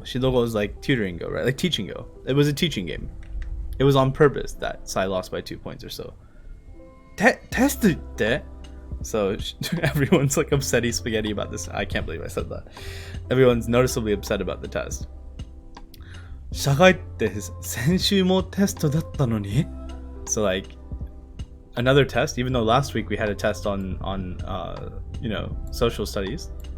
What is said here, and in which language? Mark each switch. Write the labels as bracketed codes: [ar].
[en] Shidogo is like tutoring go, right? Like teaching go. It was a teaching game. It was on purpose that Sai lost by 2 points or so. Test it. So everyone's like upsetty spaghetti about this. I can't believe I said that. Everyone's noticeably upset about the test. [ja] 社会って先週もテストだったのに? [en] So like another test, even though last week we had a test on you know, social studies.